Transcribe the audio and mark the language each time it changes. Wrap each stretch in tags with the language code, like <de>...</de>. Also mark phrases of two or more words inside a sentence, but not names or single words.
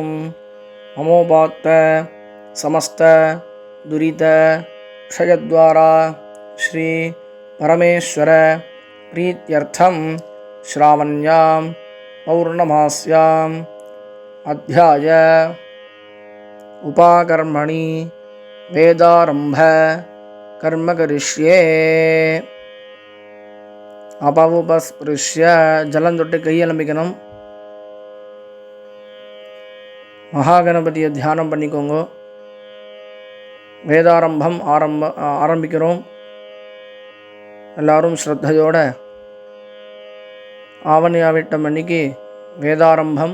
<sa>अमोपात्त समस्त दुरित क्षयद्वारा श्री परमेश्वर प्रीत्यर्थं श्रावण्यां पौर्णमास्याम् अध्याय उपाकर्मणि वेदारंभ कर्म करिष्ये। अपवुपस्पृश्य जलं</sa> <ta>தொட்டு கையலம்பிக்கணும். மகாகணபதியை தியானம் பண்ணிக்கோங்க. வேதாரம்பம் ஆரம்பிக்கிறோம். எல்லாரும் ஸ்ரத்தையோட ஆவணி ஆவிட்டம் அன்னைக்கு வேதாரம்பம்.</ta>